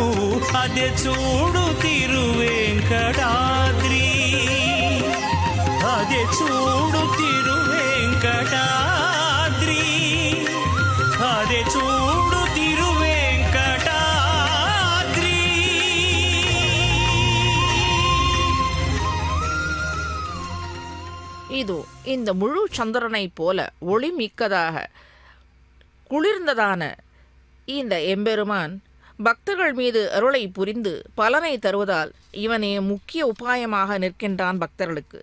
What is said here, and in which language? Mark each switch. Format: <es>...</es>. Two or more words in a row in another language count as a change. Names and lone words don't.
<te>అదే చూడు తిరువెంకటాద్రి. అదే చూడు తిరువెంకటాద్రి. అదే చూడు తిరువెంకటాద్రి.</te> <ta>இது இந்த முழு சந்திரனை போல ஒளிமிக்கதாக குளிர்ந்ததான இந்த எம்பெருமான் பக்தர்கள் மீது அருளை புரிந்து பலனை தருவதால் இவனே முக்கிய உபாயமாக நிற்கின்றான் பக்தர்களுக்கு.</ta>